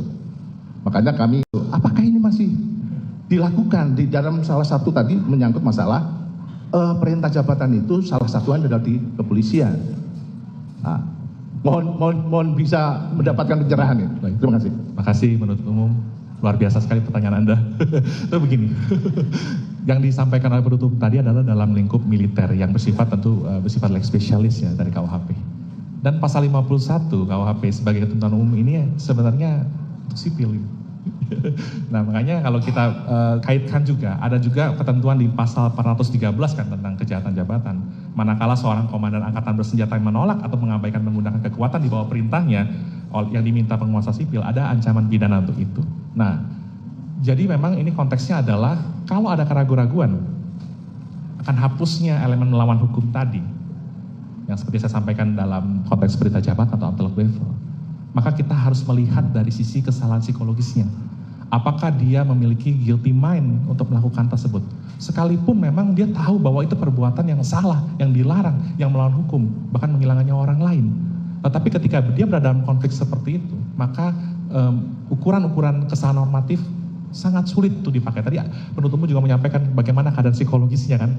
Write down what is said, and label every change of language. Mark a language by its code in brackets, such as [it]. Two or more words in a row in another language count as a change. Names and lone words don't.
[id] Makanya kami, apakah ini masih dilakukan di dalam salah satu tadi menyangkut masalah perintah jabatan itu salah satunya adalah di kepolisian. Nah, mohon bisa mendapatkan pencerahan ini. Terima kasih. Terima kasih penuntut umum. Luar biasa sekali pertanyaan Anda. Itu begini. Yang disampaikan oleh penuntut tadi adalah dalam lingkup militer yang bersifat bersifat [la] lex specialis [id] ya dari KUHP. Dan pasal 51 KUHP sebagai ketentuan umum ini sebenarnya sipil. Nah, makanya kalau kita kaitkan juga, ada juga ketentuan di pasal 413 kan tentang kejahatan jabatan. Manakala seorang komandan angkatan bersenjata yang menolak atau mengabaikan menggunakan kekuatan di bawah perintahnya yang diminta penguasa sipil, ada ancaman pidana untuk itu. Nah, jadi memang ini konteksnya adalah kalau ada keraguan-raguan akan hapusnya elemen melawan hukum tadi, yang seperti saya sampaikan dalam konteks perintah jabatan atau [en] absolute level, [id] maka kita harus melihat dari sisi kesalahan psikologisnya. apakah dia memiliki [en] guilty mind [id] untuk melakukan tersebut. Sekalipun memang dia tahu bahwa itu perbuatan yang salah, yang dilarang, yang melawan hukum, bahkan menghilangkan nyawa orang lain. Tetapi ketika dia berada dalam konflik seperti itu, maka ukuran-ukuran kesalahan normatif sangat sulit untuk dipakai. Tadi penuntut umum juga menyampaikan bagaimana keadaan psikologisnya kan.